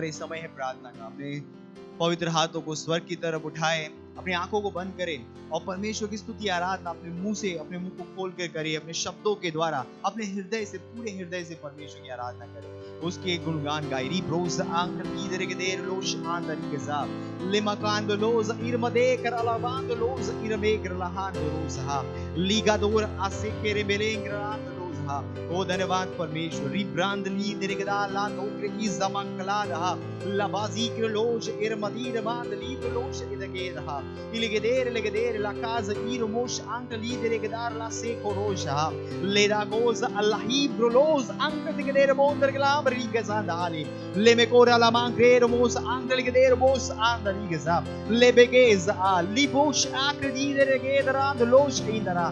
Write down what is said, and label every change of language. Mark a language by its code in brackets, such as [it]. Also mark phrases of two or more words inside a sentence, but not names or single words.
[hi] इस समय है प्रार्थना का। अपने पवित्र हाथों को स्वर्ग की तरफ उठाएं, अपनी आंखों को बंद करें और परमेश्वर की स्तुति आराधना अपने मुंह से, अपने मुंह को खोल कर करें। अपने शब्दों के द्वारा, अपने हृदय से, पूरे हृदय से परमेश्वर की आराधना करें, उसके गुणगान गाई। रिब्रोज आंख ईदर के देर लोश आंदरी के जाब लिमकांद लोज इरमदे कर अलावांद लोज इरमे कर लहान रोज हा लीगादोर आसे केरे बेलेंग रांद रोज हा। ओ धन्यवाद परमेश्वर। रिब्रांद ली दिरगदा ला नौकरी की जमकला रहा लबाजी के लोश इरमदीर बांद ली लोश इदगे रहा इलगे देर लाकाज इरमोश आंक ली दिरगदार ला से कोरोश हा लेदा गोज अल्लाही ब्रोलोज आंक दिगदेर बोंदर गलाम रिगजांदाले लेमेकोरा ला मांक्रेर मोस आंक दिगदेर मोस आंदरी गजा लेबेगेज आ लिबोश आकृदी दिरगे दरांद लोश इंदरा।